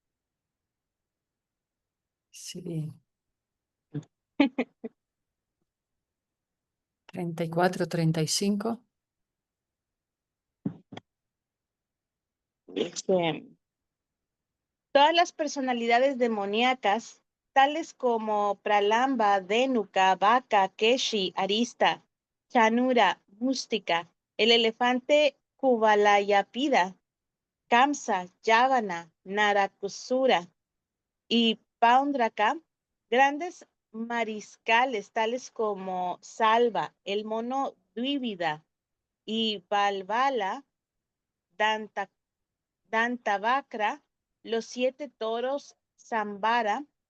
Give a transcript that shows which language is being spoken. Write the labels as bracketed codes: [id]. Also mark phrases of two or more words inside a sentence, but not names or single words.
[es] Sí. 34, 35. Todas las personalidades demoníacas, tales como Pralamba, Denuka, Baka, Keshi, Arista, Chanura, Mústica, el elefante Kuvalayapida, Kamsa, Yavana, Narakusura y Paundraka, grandes mariscales tales como Salva, el mono Dvívida y Valvala, Dantavakra, los 7 toros Sambara,